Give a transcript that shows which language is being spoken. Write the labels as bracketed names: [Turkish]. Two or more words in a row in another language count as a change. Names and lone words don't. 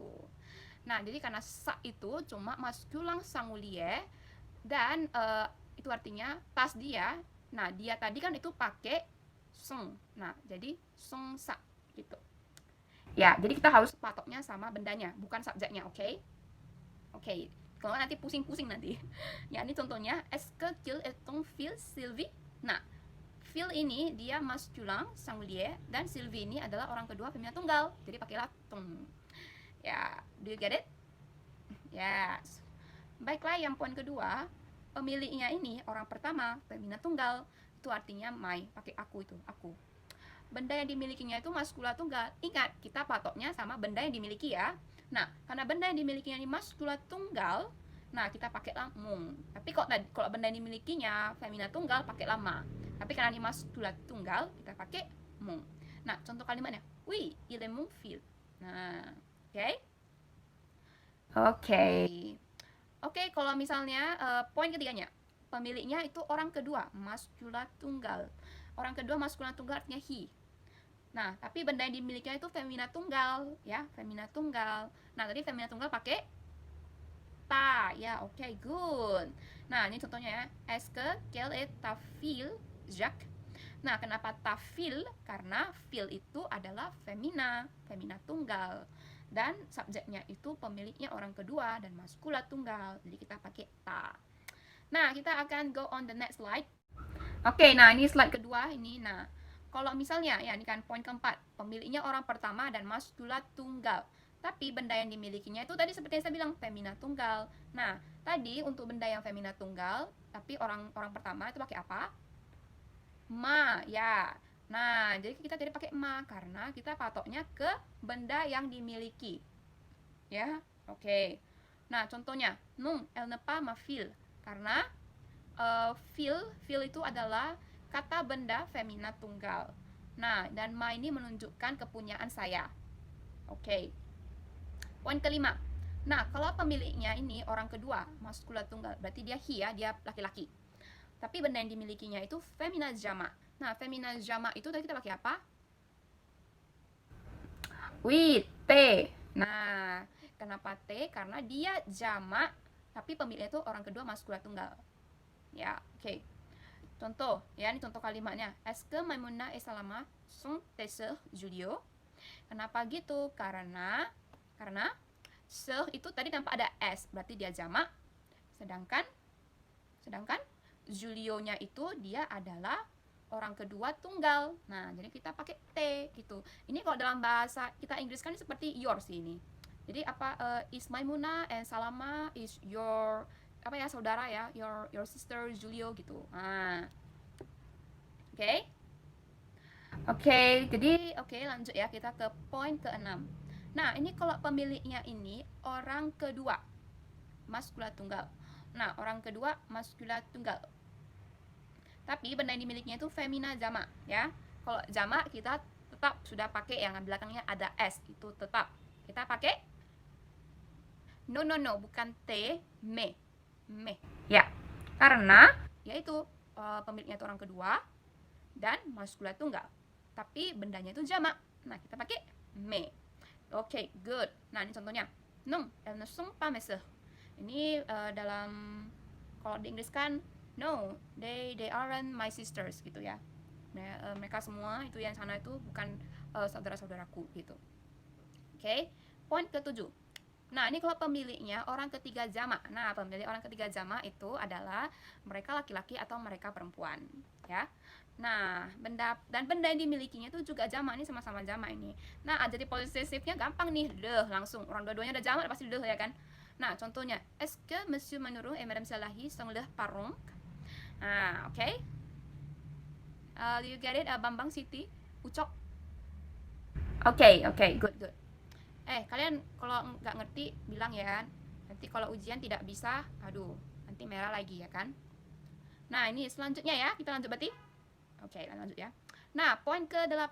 [Indonesian] Nah, jadi karena sa itu cuma maskulang singulier dan itu artinya tas dia. Nah, dia tadi kan itu pakai son. Nah, jadi [French] son sa [Indonesian] gitu. Ya, jadi kita harus patoknya sama bendanya, bukan subjeknya, oke? Oke. Kalau nanti pusing-pusing nanti. Ya, ini contohnya, [French] est-ce qu'il est ton fils, Sylvie? [Indonesian] Nah, Phil ini dia maskulin singulier dan Sylvie ini adalah orang kedua femina tunggal. Jadi pakailah tung. Ya, [English] do you get it? Yes. [Indonesian] Baiklah, yang poin kedua, pemiliknya ini orang pertama femina tunggal. Itu artinya my, pakai aku itu, aku. Benda yang dimilikinya itu maskula tunggal. Ingat, kita patoknya sama benda yang dimiliki ya. Nah, karena benda yang dimilikinya ini maskula tunggal, nah kita pakailah mung. Tapi kalau benda yang dimilikinya femina tunggal, pakailah ma. Tapi karena ini maskula tunggal, kita pakai mung. Nah, contoh kalimatnya, [French] oui, il est mon fils. [Indonesian] Nah, oke? Oke, kalau misalnya poin ketiganya, pemiliknya itu orang kedua, maskula tunggal. Orang kedua maskula tunggal artinya he. Nah, tapi benda yang dimilikinya itu femina tunggal, ya, femina tunggal. Nah, tadi femina tunggal pakai ta, ya, oke, good. Nah, ini contohnya ya, [French] est-ce qu'elle est ta fille, Jacques? [Indonesian] Nah, kenapa [French] ta fille? [Indonesian] Karena fille itu adalah femina tunggal. Dan subjeknya itu pemiliknya orang kedua dan maskula tunggal. Jadi kita pakai ta. Nah, kita akan [English] go on the next slide. [Indonesian] Oke, nah ini slide kedua ini. Nah, kalau misalnya ya ini kan poin keempat, pemiliknya orang pertama dan maskula tunggal. Tapi benda yang dimilikinya itu tadi seperti yang saya bilang femina tunggal. Nah, tadi untuk benda yang femina tunggal, tapi orang pertama itu pakai apa? Ma, ya. Nah, jadi kita tidak pakai ma karena kita patoknya ke benda yang dimiliki. Ya, oke. Nah, contohnya, [French] non, elle n'est pas ma fille. [Indonesian] Karena fille itu adalah kata benda femina tunggal. Nah, dan ma ini menunjukkan kepunyaan saya. Oke. Poin kelima. Nah, kalau pemiliknya ini orang kedua, maskula tunggal, berarti dia he ya, dia laki-laki. Tapi benda yang dimilikinya itu femina jamak. Nah, femina jamak itu tadi kita pakai apa? Oui, T. Nah, kenapa T? Karena dia jamak, tapi pemiliknya itu orang kedua maskula tunggal. Ya, oke. Contoh, ya ini contoh kalimatnya. [French] Est-ce que Maimuna et Salama sont tes sœurs, Julio? [Indonesian] Kenapa gitu? Karena sœur itu tadi tanpa ada s, berarti dia jamak. Sedangkan Julio-nya itu dia adalah orang kedua tunggal. Nah, jadi kita pakai T gitu. Ini kalau dalam bahasa kita Inggris kan seperti yours ini. [English] Jadi is Maimuna and Salama is your [Indonesian] saudara ya, [English] your sister Julio gitu. [Indonesian] Nah, oke. Oke, jadi lanjut ya, kita ke poin ke-6. Nah, ini kalau pemiliknya ini orang kedua, maskulah tunggal. Nah, orang kedua maskulah tunggal. Tapi benda yang dimilikinya itu femina jamak ya. Kalau jamak kita tetap sudah pakai yang belakangnya ada s, itu tetap. Kita pakai no, bukan t, me. Ya. Karena yaitu pemiliknya itu orang kedua dan maskulah tunggal. Tapi bendanya itu jamak. Nah, kita pakai me. Oke, good. Nah, ini contohnya. [French] Non, elles ne sont pas mes sœurs. [Indonesian] Ini dalam kalau di Inggris kan [English] no, they aren't my sisters [Indonesian] gitu ya. Nah, mereka semua itu yang sana itu bukan saudara-saudaraku gitu. Oke, poin ke-7. Nah, ini kalau pemiliknya orang ketiga jamak. Nah, pemilik orang ketiga jamak itu adalah mereka laki-laki atau mereka perempuan, ya. Nah, benda yang dimilikinya itu juga jamak, ini sama-sama jamak ini. Nah, jadi posesifnya gampang nih, deh langsung orang dua-duanya ada jamak pasti deh ya kan. Nah, contohnya, [French] est-ce que Monsieur Manuru et Madame Salahi sont leurs parents? [Indonesian] Nah, oke. [English] Okay. You get it, Bambang Siti, Ucok? Oke, good. [Indonesian] Kalian kalau nggak ngerti bilang ya. Nanti kalau ujian tidak bisa, aduh, nanti merah lagi ya kan. Nah, ini selanjutnya ya, kita lanjut berarti. Oke, lanjut ya. Nah, poin ke-8.